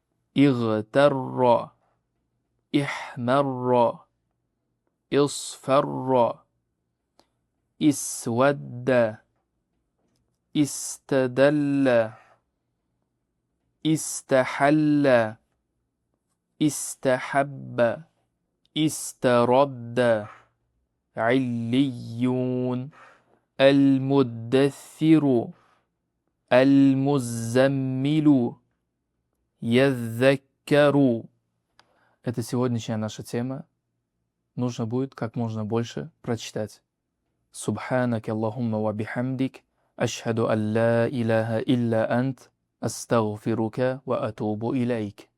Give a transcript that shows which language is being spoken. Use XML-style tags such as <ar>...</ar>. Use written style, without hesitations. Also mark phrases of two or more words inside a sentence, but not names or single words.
<ar>اغتر، احمر، اصفر، اسود، استدل، استحل، استحب، استرد. عليون. المدثر، المزمل، يذكر.</ar> <ru>Это сегодняшняя наша тема. Нужно будет как можно больше прочитать.</ru> <ar>سبحانك اللهم وبحمدك أشهد أن لا إله إلا أنت أستغفرك وأتوب إليك.</ar>